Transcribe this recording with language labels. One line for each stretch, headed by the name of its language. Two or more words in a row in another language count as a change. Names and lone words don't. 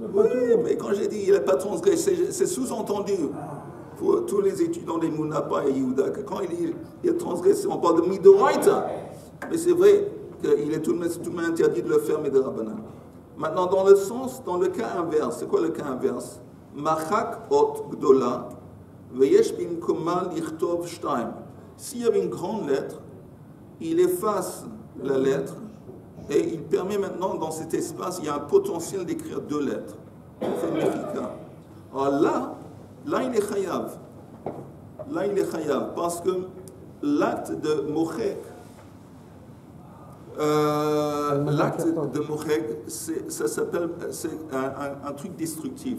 French: Oui, mais quand j'ai dit qu'il n'a pas transgressé, c'est sous-entendu pour tous les étudiants des Mounapa et Yehuda que quand il a transgressé, on parle de Midoraita. Mais c'est vrai qu'il est tout de même interdit de le faire, mais de Rabbanan. Maintenant, dans le cas inverse, c'est quoi le cas inverse?
Hebrew: מחק אות גדולה, ויש במקומה לכתוב שתיים.
French: S'il y avait une grande lettre, il efface la lettre et il permet maintenant, dans cet espace, il y a un potentiel d'écrire 2 lettres. On fait une trika. Alors là, il est chayav. Là, il est chayav parce que l'acte de mochek, c'est un truc destructif.